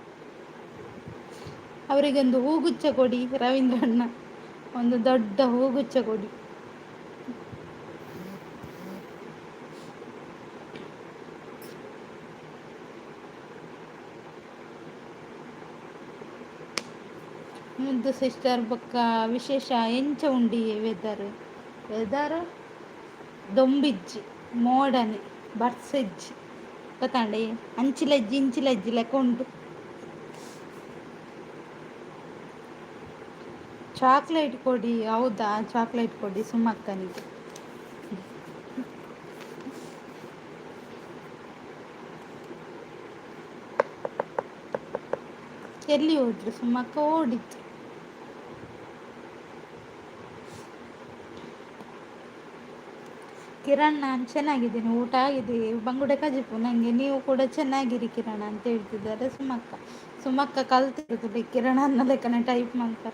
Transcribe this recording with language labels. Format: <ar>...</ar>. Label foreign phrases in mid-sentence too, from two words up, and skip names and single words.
<kn>ಅವರಿಗೊಂದು ಹೂಗುಚ್ಛ ಕೊಡಿ ರವೀಂದ್ರಣ್ಣ, ಒಂದು ದೊಡ್ಡ ಹೂಗುಚ್ಛ ಕೊಡಿ.</kn> <tcy>ಮುದ್ದು ಸಿಸ್ಟರ್ ಬೊಕ್ಕ ವಿಶೇಷ ಎಂಚ ಉಂಡಿ ವೆದರ್ ದೊಂಬಿಜ್ಜಿ ಮೋಡನೆ ಬರ್ಸಜ್ಜಿ ಗೊತ್ತಾಂಡೆ ಇಂಚಿಲಜ್ಜಿ ಲೆಕ್ಕ ಉಂಟು.</tcy> <kn>ಚಾಕ್ಲೇಟ್ ಕೊಡಿ. ಹೌದಾ, ಚಾಕ್ಲೇಟ್ ಕೊಡಿ ಸುಮಕ್ಕನಿಗೆ. ಎಲ್ಲಿ ಹೋದ್ರು ಸುಮಕ್ಕ? ಓಡಿತ್ತು. ಕಿರಣ್ ನಾನು ಚೆನ್ನಾಗಿದ್ದೀನಿ, ಊಟ ಆಗಿದೆ,</kn> <tcy>ಬಂಗುಡೆ ಕಜಿಪು</tcy> <kn>ನನಗೆ, ನೀವು ಕೂಡ ಚೆನ್ನಾಗಿರಿ ಕಿರಣ್ ಅಂತ ಹೇಳ್ತಿದ್ದಾರೆ ಸುಮಕ್ಕ ಕಲ್ತಿರ್ತದೆ ಕಿರಣ್ ಲೆಕ್ಕನೆ ಟೈಪ್ ಮಾಡ್ತಾರೆ.</kn>